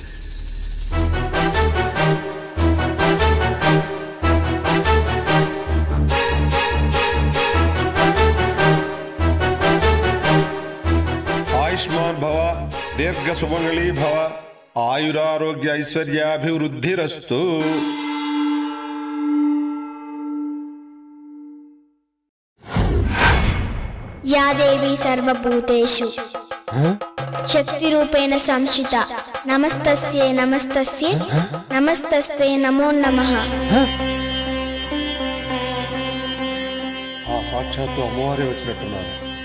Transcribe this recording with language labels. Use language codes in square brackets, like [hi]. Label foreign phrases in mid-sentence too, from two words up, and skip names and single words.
[sa] ఆయుష్మాన్ భవ, దీర్ఘ సుమంగళీ భవ, ఆయురారోగ్య ఐశ్వర్యాభివృద్ధిరస్తు. या देवी सर्वभूतेषु शक्तिरूपेण संस्थिता नमस्तस्यै नमस्तस्यै नमस्तस्यै नमो नमः. [te] ఆ సాక్షాత్తు అమ్మవారే వచ్చినట్టున్నారు.